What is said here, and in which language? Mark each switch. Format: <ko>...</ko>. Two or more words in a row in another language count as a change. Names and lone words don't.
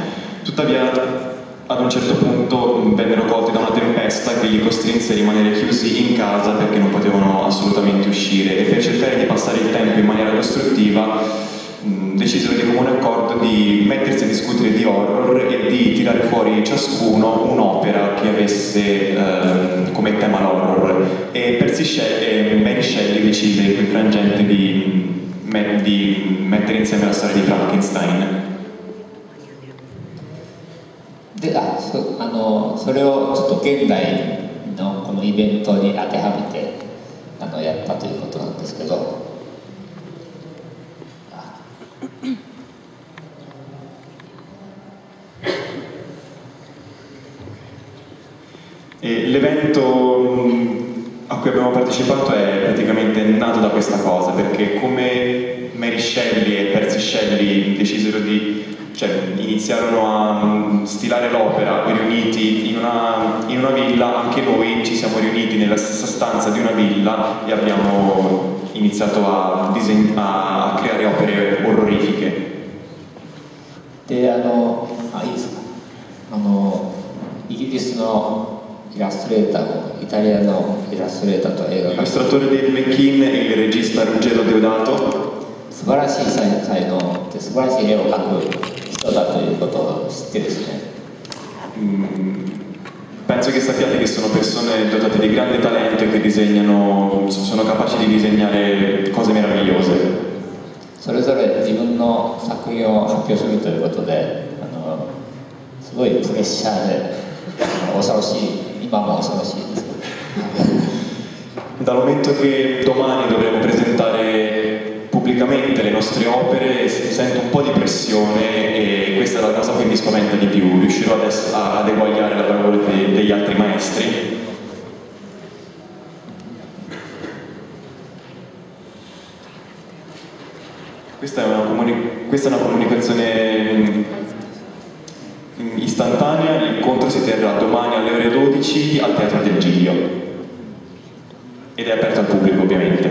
<it>Tuttavia ad un certo punto vennero colti da una tempesta che li costrinse a rimanere chiusi in casa perché non potevano assolutamente uscire, e per cercare di passare il tempo in maniera costruttiva decisero di comune accordo di mettersi a discutere di horror e di tirare fuori ciascuno un'opera che avesse come tema l'horror, e Mary Shelley decise in quel frangente di mettere insieme la storia di Frankenstein.</it> <ja>でそれをちょっと現代のこのイベントに当てはめてやったということなんですけど、</ja> <it>L'evento a cui abbiamo partecipato è praticamente nato da questa cosa, perché come Mary Shelley e Percy Shelley decisero iniziarono a stilare l'opera riuniti in una villa, anche noi ci siamo riuniti nella stessa stanza di una villa e abbiamo iniziato a creare opere orrorifiche.</it> <ja>でいいですかイギリスのイラストレーターもイタリアのイラストレーターと映画監督、</ja> <it>L'illustratore Dave McKean e il regista Ruggero Deodato</it> <ja>素晴らしい才能で素晴らしい絵を描く人だということを知ってですね、</ja> <it>penso che sappiate che sono persone dotate di grande talento e che disegnano, sono capaci di disegnare cose meravigliose.</it> <ja>それぞれ自分の作品を発表するということですごいプレッシャーで恐ろしい、今も恐ろしいですけど</ja> <it>Dal momento che domani dovremo presentare pubblicamente le nostre opere si sente un po' di pressione e questa è la cosa che mi spaventa di più. Riuscirò ad eguagliare la lavoro degli altri maestri? Questa è una comunicazione istantanea, l'incontro si terrà domani alle ore 12 al Teatro del Giglio ed è aperto al pubblico ovviamente.</it>